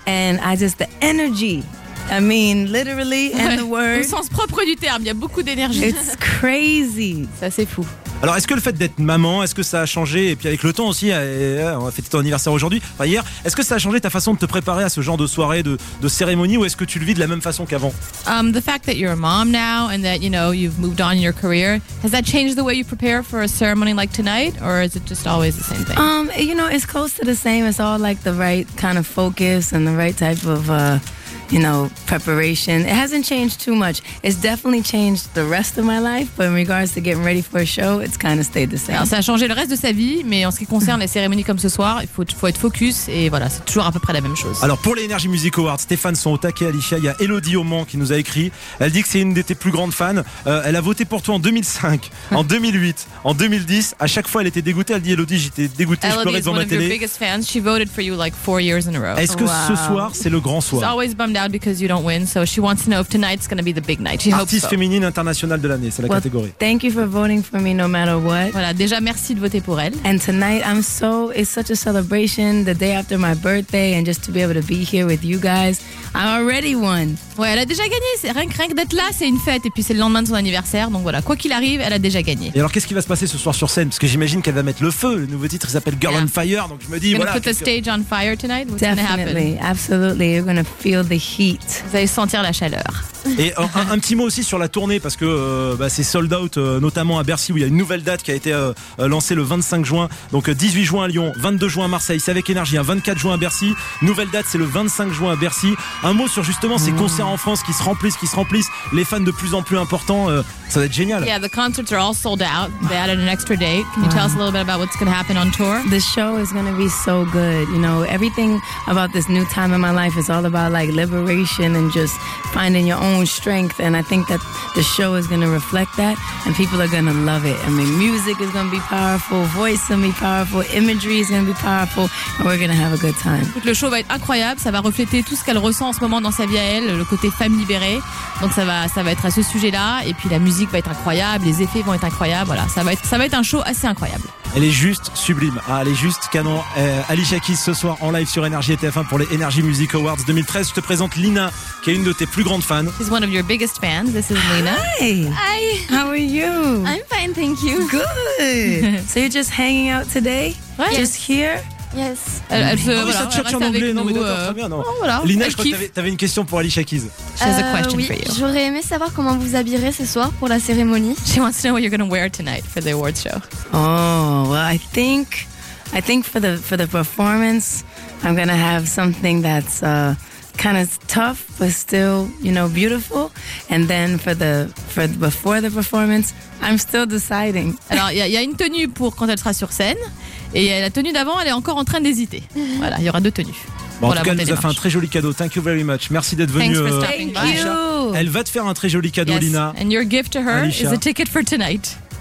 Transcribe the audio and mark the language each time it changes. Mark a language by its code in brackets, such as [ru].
[en] And I just the energy. I mean, literally and the word. [fr] Au sens propre du terme, il y a beaucoup d'énergie. [en] It's crazy. [fr] Ça, c'est fou. Alors, est-ce que le fait d'être maman, est-ce que ça a changé? Et puis avec le temps aussi, on a fêté ton anniversaire aujourd'hui, enfin hier, est-ce que ça a changé ta façon de te préparer à ce genre de soirée, de cérémonie, ou est-ce que tu le vis de la même façon qu'avant? [en] The fact that you're a mom now and that, you know, you've moved on in your career, has that changed the way you prepare for a ceremony like tonight, or is it just always the same thing? You know, it's close to the same. It's all like the right kind of focus and the right type of... you know, preparation. It hasn't changed too much. It's definitely changed the rest of my life, but in regards to getting ready for a show, it's kind of stayed the same. [fr] Alors, ça a changé le reste de sa vie, mais en ce qui concerne les cérémonies comme ce soir, il faut être focus, et voilà, c'est toujours à peu près la même chose. Alors, pour les Energy Music Awards, Stéphane sont au taquet, Alicia. Il y a Elodie Aumont qui nous a écrit. Elle dit que c'est une de tes plus grandes fans. Elle a voté pour toi en 2005, en 2008, en 2010. À chaque fois, elle était dégoûtée. Elle dit, Elodie, j'étais dégoûtée, je pleurais devant ma télé. [en] Elodie is one of your biggest fans. She voted for you like 4 years in a row. [fr] Est-ce que ce soir, c'est le grand soir? [en] Out because you don't win, so she wants to know if tonight's going to be the big night. She [fr] artiste [en] hopes so. [fr] Féminine internationale de l'année, c'est la catégorie. [en] Thank you for voting for me, no matter what. [fr] Voilà, déjà merci de voter pour elle. [en] And tonight, it's such a celebration, the day after my birthday, and just to be able to be here with you guys, I already won. [fr] Ouais, elle a déjà gagné. C'est rien que d'être là, c'est une fête, et puis c'est le lendemain de son anniversaire, donc voilà, quoi qu'il arrive, elle a déjà gagné. Et alors, qu'est-ce qui va se passer ce soir sur scène? Parce que j'imagine qu'elle va mettre le feu. Le nouveau titre s'appelle Girl on Fire, donc je me dis [en] gonna [fr] voilà. [en] Put the stage on fire tonight. What's definitely, gonna happen? Absolutely, you're gonna feel the heat. [fr] Vous allez sentir la chaleur. Et un petit mot aussi sur la tournée, parce que c'est sold out, notamment à Bercy, où il y a une nouvelle date qui a été lancée le 25 juin. Donc 18 juin à Lyon, 22 juin à Marseille, c'est avec énergie, hein, 24 juin à Bercy. Nouvelle date, c'est le 25 juin à Bercy. Un mot sur justement ces concerts en France qui se remplissent, les fans de plus en plus importants, ça va être génial. [en] Yeah, the concerts are all sold out. They added an extra date. Can you tell us a little bit about what's going to happen on tour? The show is going to be so good. You know, everything about this new time in my life is all about like liberation and just finding your own strength, and I think that the show is going to reflect that, and people are going to love it. I mean, music is going to be powerful, voice is going to be powerful, imagery is going to be powerful, and we're going to have a good time. [fr] Le show va être incroyable, ça va refléter tout ce qu'elle ressent en ce moment dans sa vie à elle, le côté femme libérée, donc ça va être à ce sujet-là, et puis la musique va être incroyable, les effets vont être incroyables, voilà, ça va être un show assez incroyable. Elle est juste sublime, elle est juste canon. Alicia Keys ce soir en live sur Energy et TF1 pour les Energy Music Awards 2013. Je te présente Lina, qui est une de tes plus grandes fans. [en] She's one of your biggest fans. This is Lina. Hi. How are you? I'm fine, thank you. Good. So you're just hanging out today? What? Just here? Yes. [fr] Elle se cherche en anglais, non, mais d'accord, très bien. Non. Oh, voilà. Lina, je crois que t'avais une question pour Alicia Keys. [en] She has a question for you. [fr] J'aurais aimé savoir comment vous habillerez ce soir pour la cérémonie. [en] She wants to know what you're going to wear tonight for the awards show. Oh, well, I think for the performance, I'm going to have something that's... kind of tough, but still, you know, beautiful. And then before the performance, I'm still deciding. [fr] Alors, il y a une tenue pour quand elle sera sur scène. Et la tenue d'avant, elle est encore en train d'hésiter. Voilà, il y aura deux tenues. Bon, en tout cas, elle nous a fait un très joli cadeau. [en] Thank you very much. [fr] Merci d'être venue. [en] Thank you. [fr] Elle va te faire un très joli cadeau, [en] yes. [fr] Lina. [en] And your gift to her Alicia. Is a ticket for tonight.